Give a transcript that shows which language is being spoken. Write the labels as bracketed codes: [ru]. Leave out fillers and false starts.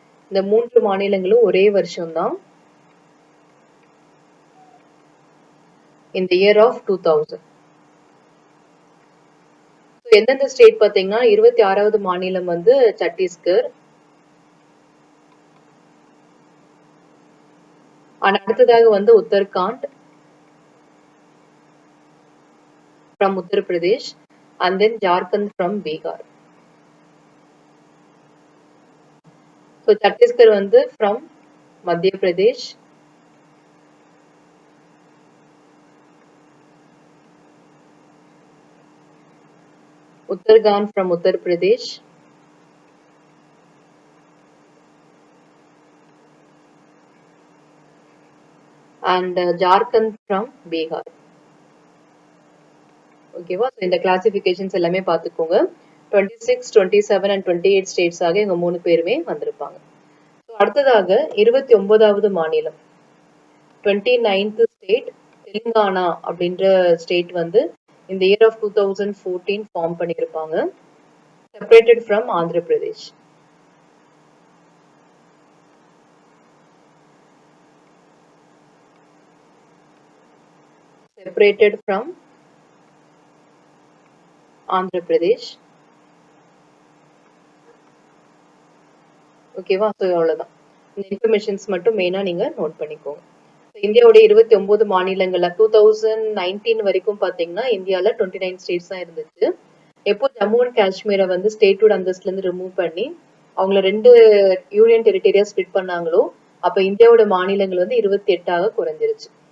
[ta] இந்த 3 மாநிலங்களும் ஒரே வருஷம் தான், இந்த இயர் ஆஃப் 2000. எந்தெந்த ஸ்டேட் பார்த்தீங்கன்னா 26வது மாநிலம் வந்து சத்தீஸ்கர். அடுத்ததாக வந்து [en] Uttarakhand from Uttar Pradesh and then Jharkhand from Bihar. So Chhattisgarh வந்து from Madhya Pradesh, Uttarakhand from Uttar Pradesh, and Jharkhand from Bihar. [ta] ஓகேவா? ஸோ இந்த கிளாசிஃபிகேஷன்ஸ் எல்லாமே பார்த்துக்கோங்க. 26, 27 and 28 ஸ்டேட்ஸ் ஆக இவங்க 3 பேருமே வந்திருப்பாங்க. ஸோ அடுத்ததாக 29வது மாநிலம் 29th ஸ்டேட் தெலுங்கானா அப்படின்ற ஸ்டேட் வந்து இந்த இயர் ஆஃப் 2014 ஃபார்ம் பண்ணியிருப்பாங்க. [en] Separated from Andhra Pradesh. Separated from Andhra Pradesh. [ta] ஓகேவா? ஸோ அவ்வளோதான். இந்த இன்ஃபர்மேஷன்ஸ் மட்டும் மெயினாக நீங்கள் நோட் பண்ணிக்கோங்க. இந்தியாவுடைய 29 மாநிலங்கள்ல 2019 வரைக்கும் பார்த்தீங்கன்னா இந்தியாவில் 29 ஸ்டேட்ஸ் தான் இருந்துச்சு. எப்போ ஜம்மு அண்ட் காஷ்மீரை வந்து ஸ்டேட்டோட அந்தஸ்துல இருந்து ரிமூவ் பண்ணி அவங்கள 2 யூனியன் டெரிட்டரியா ஸ்பிளிட் பண்ணாங்களோ அப்ப இந்தியாவோட மாநிலங்கள் வந்து 28ஆக குறைஞ்சிருச்சு.